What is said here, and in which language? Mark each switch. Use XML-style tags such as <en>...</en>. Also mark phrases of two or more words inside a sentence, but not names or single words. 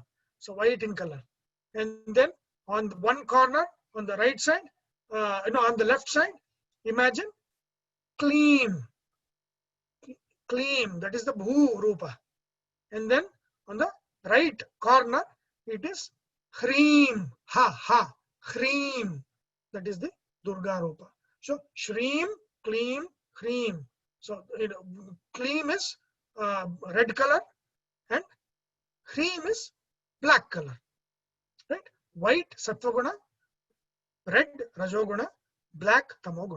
<en>So white in color. And then on one corner, on the right side, on the left side, imagine Clean. Clean. That is the Bhu Rupa. And then on the right corner, it is Hreem. Ha. Hreem. That is the Durga Rupa. So Shreem, Clean, Hreem. So Clean is red color and Hreem is black color. Right? White Sattvaguna, red Rajoguna, black Tamoguna.</en>